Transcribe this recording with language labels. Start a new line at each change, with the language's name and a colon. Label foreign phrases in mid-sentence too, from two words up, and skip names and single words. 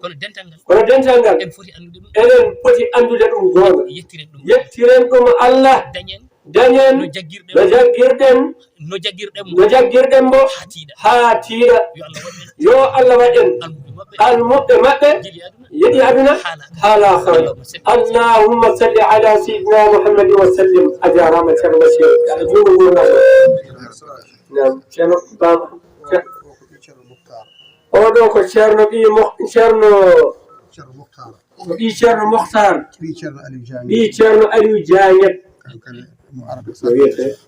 Fula: Kono dental ngal. Kono dental ngal. En foti andude ɗum. Enen foti andude ɗum gonga. Yettiren ɗum. Yettiren ɗum Allah. Dañen. Dañen. No jaggirɗen. No jaggirɗen. No jaggirɗen mo. No jaggirɗen mo. Ha tiiɗa. Ha tiiɗa. Yo Allah waɗen. Yo Allah waɗen. Almuɓe maɓɓe. Almuɓe maɓɓe. Jeli aduna. Yeli aduna. Hala. Hala akhira.
Arabic: اللهم صل. اللهم صل على سيدنا محمد وسلم.
Fula: A jarama Ceerno Basiru. Yo Allah juutno gurdam. Nam, Ceerno Baba. Ce-, oɗo ko Ceerno ɓi Mo-, Ceerno, Ceerno Mokhtar. ko ɓi Ceerno Mokhtar. Ɓi Ceerno Aliou Diagne. Ɓi Ceerno Aliou Diagne. Kankane mo arata No wiyete?